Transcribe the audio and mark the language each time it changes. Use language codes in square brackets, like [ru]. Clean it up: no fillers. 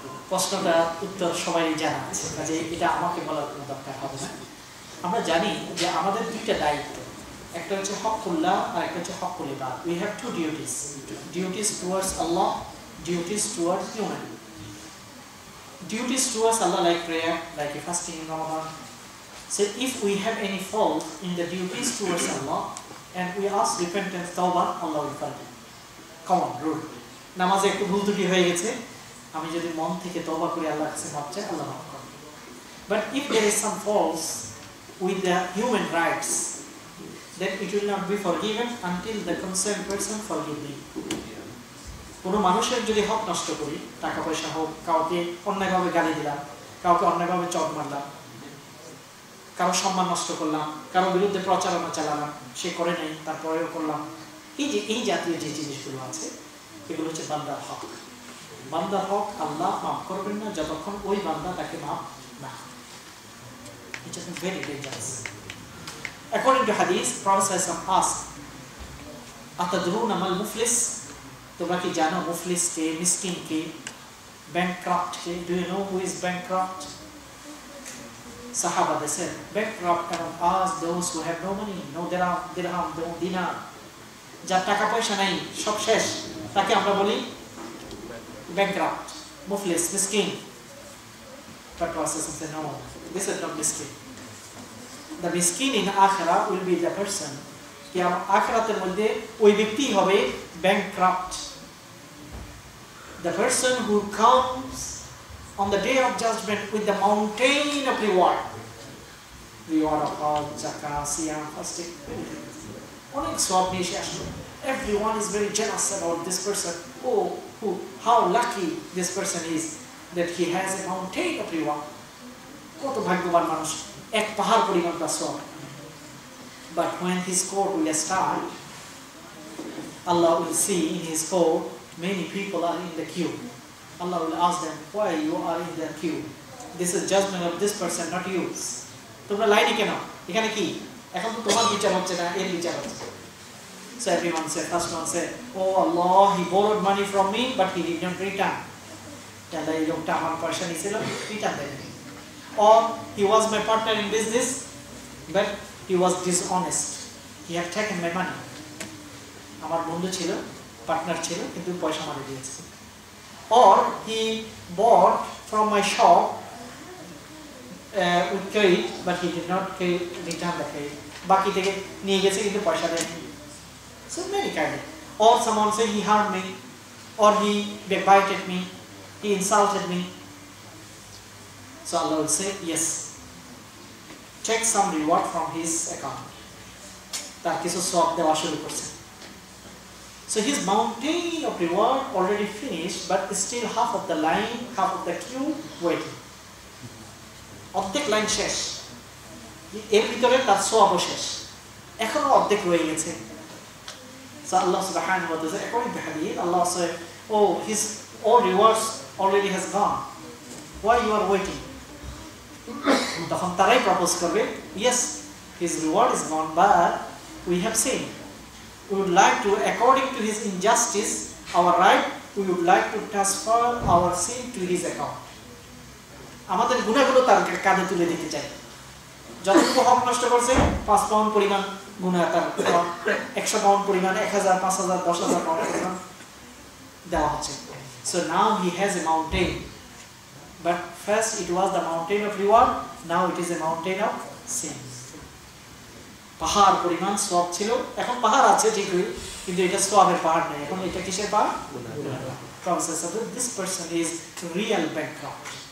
[bn] প্রশ্নটার উত্তর সবাই জানা আছে, কাজে এটা আমাকে বলার কোনো দরকার হবে না। আমরা জানি যে আমাদের দুইটা দায়িত্ব, একটা হচ্ছে হকুল্লাহ আর একটা হচ্ছে Hochul ইবাদ। [en] We have two duties towards Allah, duties towards human. Duties towards Allah like prayer, like fasting in Ramadan. So if we have any fault in the duties towards Allah and we ask repentance, tawbah, Allah will forgive. Common rule. [bn] নামাজে একটু ভুল ত্রুটি হয়ে গেছে, আমি যদি মন থেকে তওবা করে আল্লাহর কাছে মাফ চাই, আল্লাহ মাফ করবেন। [en] But if there is some faults with the human rights, then it will not be forgiven until the concerned person forgive me. [bn] কোনো মানুষের যদি হক নষ্ট করি, টাকা পয়সা হোক, কাউকে অন্যায়ভাবে গালি দিলাম, কাউকে অন্যায়ভাবে চট মারলাম, কারো সম্মান নষ্ট করলাম, কারো বিরুদ্ধে প্রচারণা চালালাম, সে করে নেই তারপরেও করলাম, এই জাতীয় যে জিনিসগুলো আছে এগুলো হচ্ছে বান্দার হক। বান্দার হক আল্লাহ মাফ করবেন না যতক্ষণ ওই বান্দা তাকে মাফ না করে। [en] It is very dangerous. According to Hadith, Prophet asked, [ar] "Atadruna mal muflis?" [bn] তোমরা কি জানো মুফলিস কে, মিসকিন কে, ব্যাংকরাপ্ট কে? [en] Do you know who is bankrupt? সাহাবা they said, bankrupt among us those who have no money, no dirham, no dinar. [bn] যার টাকা পয়সা নাই, সব শেষ, তাকে আমরা বলি bankrupt, মুফলিস, মিসকিন। [en] But Prophet said no, this is not miskin. The miskin in akhirah will be the person, [bn] কি আখিরাতের মধ্যে ওই ব্যক্তি হবে [en] bankrupt. The person who comes on the day of judgment with the mountain of reward of all zakah, siyam, fasting, [bn] অনেক সওয়াব নিয়ে এসে আসবে। [en] Everyone is very jealous about this person. How lucky this person is that he has a mountain of reward. [bn] কত ভাগ্যবান মানুষ, এক পাহাড় পরিমাণ তার সওয়াব। [en] But when his court will start, Allah will see in his court many people are in the queue. Allah will ask them, why you are in the queue? This is judgment of this person, not yours. [bn] তোমরা লাইনে কেন? এখানে কি? এখন তো তোমার বিচার হচ্ছে না, এর বিচার হচ্ছে। [en] So everyone said, first one said, oh Allah, he borrowed money from me, but he did not return. [bn] Allah, এই লোকটা আমার পয়সা নিয়েছিল, রিটার্ন দেয়নি। [en] Or he was my partner in business, but he was dishonest. He had taken my money. [bn] আমার বন্ধু ছিল, partner ছিল, কিন্তু পয়সা মারি দিয়েছে। [en] Or he bought from my shop with credit, but he did not return the credit. [bn] বাকি থেকে নিয়ে গেছে কিন্তু পয়সা দেয়নি। [en] So many kind. Or someone say he harmed me, or he backbited me, he insulted me. So Allah will say, yes, take some reward from his account. [bn] তার কিছু সওয়াব দেওয়া শুরু করছে। [en] So his mountain of reward already finished, but still half of the line, half of the queue waiting. [bn] অর্ধেক line শেষ, এর ভিতরে তার সওয়াবও শেষ, এখনো অর্ধেক রয়ে গেছে। [en] So Allah subhanahu wa ta'ala, according to hadith, Allah said, oh, his all rewards already has gone. Why you are waiting? [bn] তখন তারাই প্রপোজ করবে, [en] yes, his reward is gone, but we have seen. We would like to, according to his injustice, our right, we would like to transfer our sin to his account. [bn] আমাদের গুনাহগুলো তার কাঁধে তুলে দিতে চাই। যতটুকু হক নষ্ট করছে 5 পাউন্ড পরিমাণ গুনাহ তার 100 পাউন্ড পরিমাণ, 1000, 5000, 10000 পাউন্ড পরিমাণ দেওয়া হচ্ছে। [en] So now he has a mountain, but first it was the mountain of reward, now it is a mountain of sin. [bn] পাহাড় পরিমাণ সওয়াব ছিল, এখন পাহাড় আছে ঠিকই, কিন্তু এটা সওয়াবের পাহাড় নয়, এখন এটা কিসের পাহাড়? [en] Promises of this person is real bankrupt.